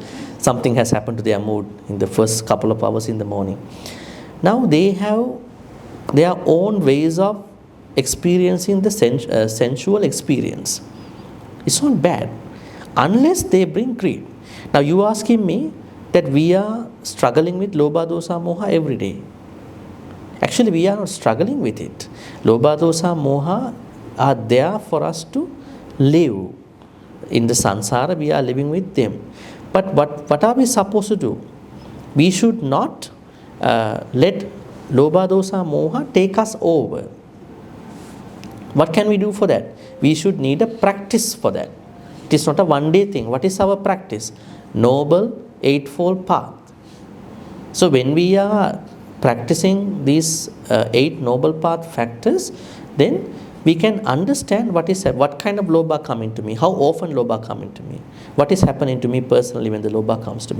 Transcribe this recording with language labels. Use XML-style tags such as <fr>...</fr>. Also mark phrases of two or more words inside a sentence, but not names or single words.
<en>Something has happened to their mood in the first couple of hours in the morning. Now they have their own ways of experiencing the sensual experience. It's not bad, unless they bring greed. Now you asking me that we are struggling with</en> <pi>lobha, dosa, moha</pi> <en>every day. Actually, we are not struggling with it.</en> <pi>Lobha, dosa, moha</pi> <en>are there for us to live. In the samsara, we are living with them. But what are we supposed to do? We should not let</en> <pi>lobha, dosa, moha</pi> <en>take us over. What can we do for that? We should need a practice for that. It is not a one-day thing. What is our practice? Noble Eightfold Path. So when we are practicing these 8 noble path factors, then we can understand what kind of lobha coming to me, how often lobha coming to me, what is happening to me personally when the lobha comes to me.</en>